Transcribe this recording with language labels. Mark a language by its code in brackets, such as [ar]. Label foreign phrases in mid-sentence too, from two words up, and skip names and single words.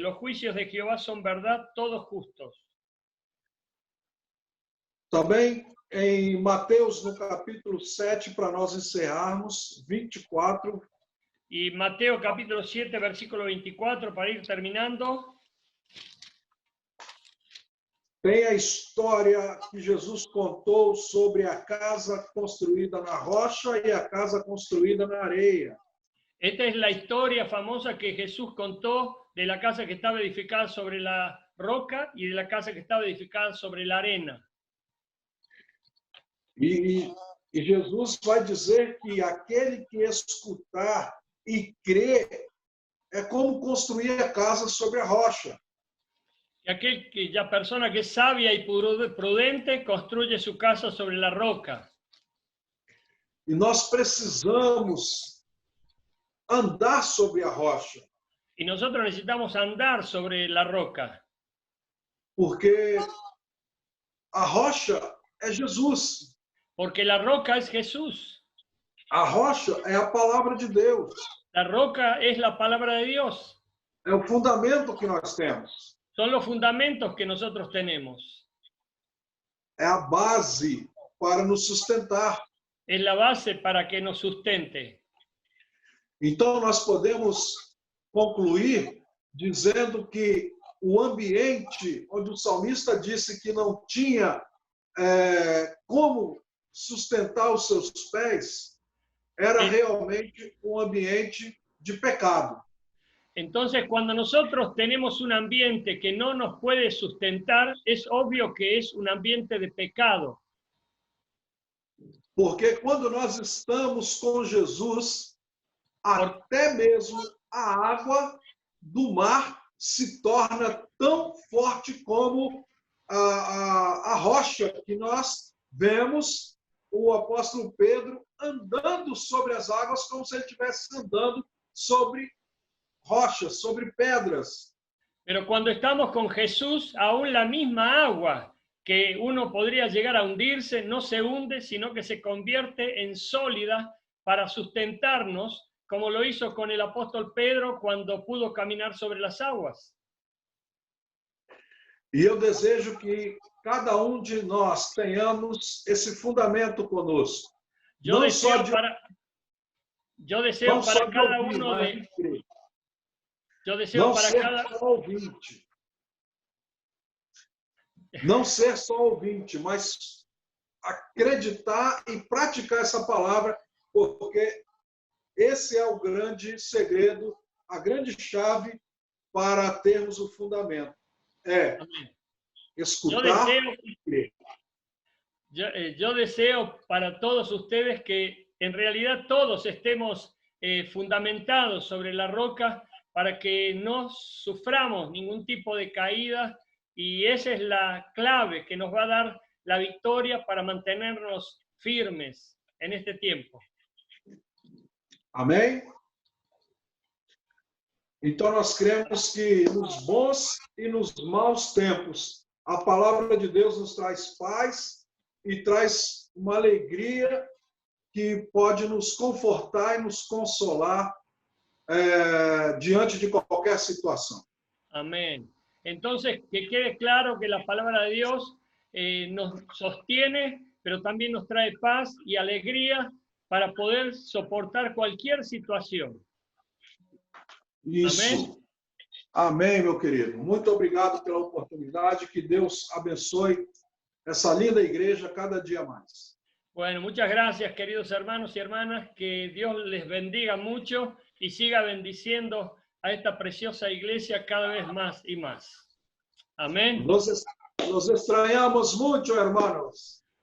[es] Los juicios de Jehová son verdad, todos justos. [pt] Também em Mateus, no capítulo 7, para nós encerrarmos, 24. [es] Y Mateo capítulo 7, versículo 24, para ir terminando. [pt] Tem a história que Jesus contou sobre a casa construída na rocha e a casa construída na areia. [es] Esta es la historia famosa que Jesús contó de la casa que estaba edificada sobre la roca y de la casa que estaba edificada sobre la arena. [pt] E Jesus vai dizer que aquele que escutar e crer é como construir a casa sobre a rocha. [es] Y la persona que es sabia y prudente construye su casa sobre la roca. [pt] E nós precisamos andar sobre a rocha, [es] Y nosotros necesitamos andar sobre la roca, [pt] porque a rocha é Jesus. [es] porque la roca es Jesús. [pt] A rocha é a palavra de Deus. [es] La roca es la palabra de Dios. [pt] É o fundamento que nós temos. [es] Son los fundamentos que nosotros tenemos. [pt] É a base para nos sustentar. [es] Es la base para que nos sustente. [pt] Então, nós podemos concluir dizendo que o ambiente onde o salmista disse que não tinha como sustentar os seus pés era realmente um ambiente de pecado. [es] Entonces, cuando nosotros tenemos un ambiente que no nos puede sustentar, es obvio que es un ambiente de pecado. [pt] Porque quando nós estamos com Jesus, até mesmo a água do mar se torna tão forte como a rocha que nós vemos o apóstolo Pedro andando sobre as águas como se ele estivesse andando sobre rochas, sobre pedras. [es] Pero cuando estamos con Jesús, aún la misma agua que uno podría llegar a hundirse, no se hunde, sino que se convierte en sólida para sustentarnos, como lo hizo con el apóstol Pedro cuando pudo caminar sobre las aguas. [pt] E eu desejo que cada de nós tenhamos esse fundamento conosco. [es] Yo deseo para cada uno de... Yo deseo [pt] não para ser cada... só ouvinte. Não ser só ouvinte, mas acreditar e praticar essa palavra, porque esse é o grande segredo, a grande chave para termos o fundamento. É escutar e crer. [es] Yo deseo para todos ustedes que en realidad todos estemos fundamentados sobre la roca para que no suframos ningún tipo de caída, y esa es la clave que nos va a dar la victoria para mantenernos firmes en este tiempo. [pt] Amém? Então nós cremos que nos bons e nos maus tempos, a palavra de Deus nos traz paz e traz uma alegria que pode nos confortar e nos consolar diante de qualquer situação. [es] Amén. Entonces, que quede claro que la palabra de Dios nos sostiene, pero también nos trae paz y alegría para poder soportar cualquier situación. [pt] Isso. Amém? Amém, meu querido. Muito obrigado pela oportunidade. Que Deus abençoe essa linda igreja cada dia mais. [es] Bueno, muchas gracias, queridos hermanos y hermanas. Que Dios les bendiga mucho y siga bendiciendo a esta preciosa iglesia cada vez más y más. Amén. Nos extrañamos mucho, hermanos.